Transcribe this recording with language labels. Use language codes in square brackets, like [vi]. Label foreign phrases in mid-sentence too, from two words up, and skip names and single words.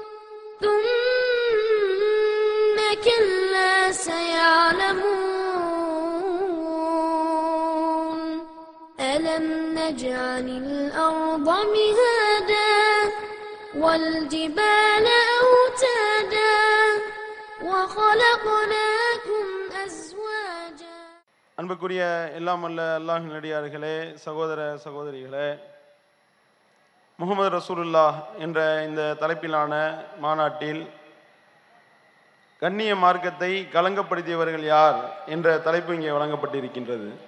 [ar] ثم كلا سيعلمون ألم نجعل الأرض مهادا والجبال أوتادا وخلقناكم أزواجا. [ta] அன்புக்குரிய எல்லாம் அல்ல அல்லாஹ்வின் அடியார்களே, சகோதர சகோதரிகளே, [ar] محمد رسول الله [ta] என்ற இந்த தலைப்பிலான மாநாட்டில் கண்ணிய மார்க்கத்தை களங்கப்படுத்தியவர்கள் யார் என்ற தலைப்பு இங்கே வழங்கப்பட்டிருக்கின்றது.